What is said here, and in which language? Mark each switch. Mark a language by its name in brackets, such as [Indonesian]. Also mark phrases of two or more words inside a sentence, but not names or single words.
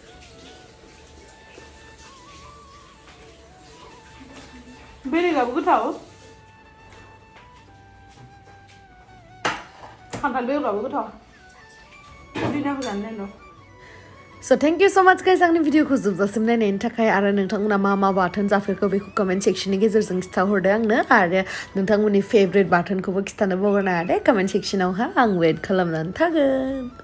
[Bodo] बेलेगाबो गोथाव खान्थाल बेगराबो गोथाव पुदिनाखौ जानो नायनो [English] So thank you so much guys [Bodo] आंनि भिडिअखौ जोबजासिम नायनायनि थाखाय आरो नोंथांमोना मा बाथोन जाफेरखो बेखौ [English] comment section [Bodo] गेजेरजों खिथाहरदो आंनो आरो नोंथांमोननि फेभरेट बाथोनखौबो खिथानो बावगारनाङा दे [English] comment section [Bodo] आं वेट खालामनानै थागोन